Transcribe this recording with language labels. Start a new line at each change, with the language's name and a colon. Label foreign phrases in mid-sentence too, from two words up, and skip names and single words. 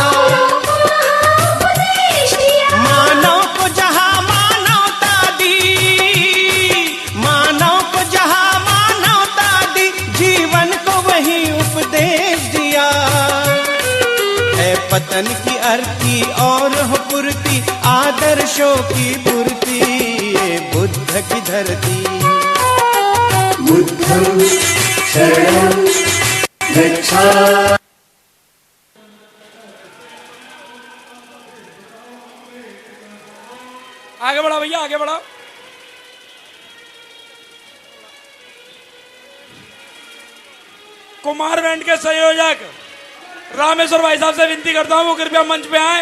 Hindi: मानव को जहाँ मानवता दी, मानव को जहाँ मानवता दी, जीवन को वही उपदेश दिया। है पतन की अर्थी और हो पूर्ति, आदर्शों की पूर्ति। ये बुद्ध की धरती।
Pali: बुद्धं शरणं गच्छामि।
Hindi: आगे बढ़ा भैया, आगे बढ़ा। कुमार बैंड के संयोजक रामेश्वर भाई साहब से विनती करता हूं वो कृपया मंच पे आए।